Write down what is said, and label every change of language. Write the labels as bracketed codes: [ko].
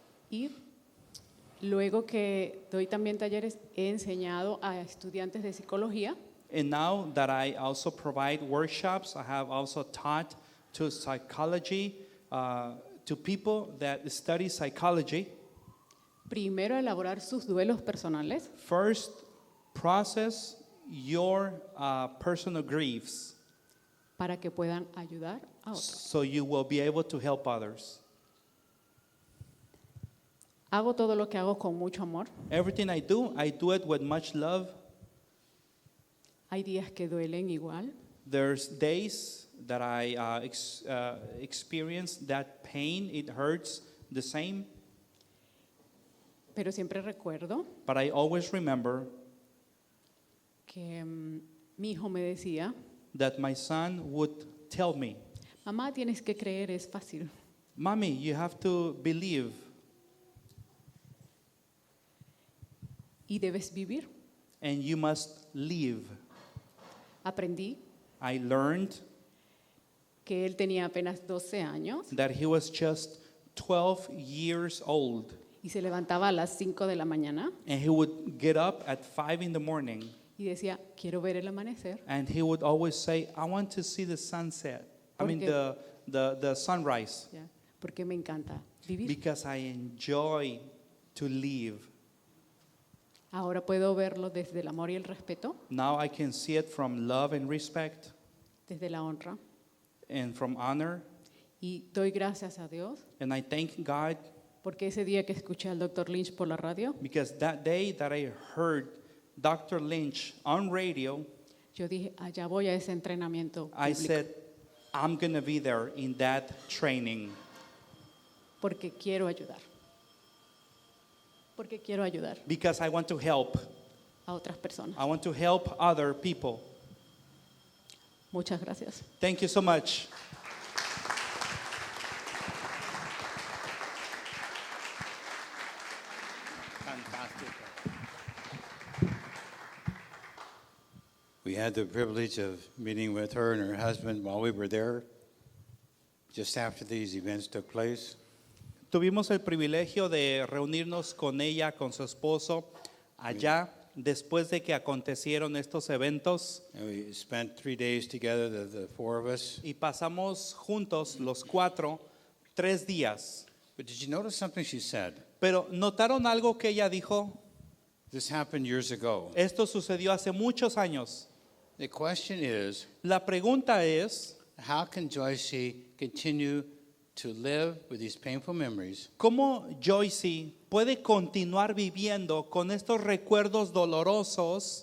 [es] Y luego que doy también talleres, he enseñado a estudiantes de psicología [en] And now that I also provide workshops, I have also taught to psychology, to people that study psychology. [es] primero a elaborar sus duelos personales [en] First, process your personal griefs [es] para que puedan ayudar a otros. [en] so you will be able to help others. [es] Hago todo lo que hago con mucho amor. [en] Everything I do it with much love. [es] Hay días que duelen igual, [en] There's days that I experience that pain, it hurts the same, [es] pero siempre recuerdo [en] but I always remember [es] que mi hijo me decía, [en] that my son would tell me, [es] mamá, tienes que creer, es fácil. [en] Mommy, you have to believe. [es] y debes vivir. [en] and you must live. [es] Aprendí [en] I learned [es] que él tenía apenas 12 años [en] that he was just 12 years old, [es] y se levantaba a las 5 de la mañana [en] and he would get up at 5 in the morning, [es] y decía, quiero ver el amanecer [en] and he would always say, I want to see the sunset. I mean, [es] Porque- [en] the sunrise, [es] ¿ya? Porque me encanta vivir. [en] because I enjoy to live. [es] Ahora puedo verlo desde el amor y el respeto, [en] Now I can see it from love and respect [es] desde la honra. [en] and from honor, [es] Y doy gracias a Dios [en] and I thank God [es] porque ese día que escuché al Dr. Lynch por la radio, [en] because that day that I heard Dr. Lynch on radio, [es] yo dije, allá voy a ese entrenamiento [en] I [es] bíblico, [en] said, I'm going to be there in that training [es] porque quiero ayudar. Porque quiero ayudar [en] because I want to help. [es] a otras personas. [en] I want to help other people. [es] Muchas gracias. [en] Thank you so much. Fantastic. We had the privilege of meeting with her and her husband while we were there, just after these events took place. [es] Tuvimos el privilegio de reunirnos con ella, con su esposo, allá después de que acontecieron estos eventos [en] And we spent 3 days together, the four of us. [es] y pasamos juntos los cuatro 3 días. [en] But did you notice something she said? [es] Pero ¿notaron algo que ella dijo? [en] This happened years ago. [es] Esto sucedió hace muchos años. [en] The question is, [es] La pregunta es, [en] how can Joyce continue to live with these painful memories [es] ¿cómo Joyce puede continuar viviendo con estos recuerdos dolorosos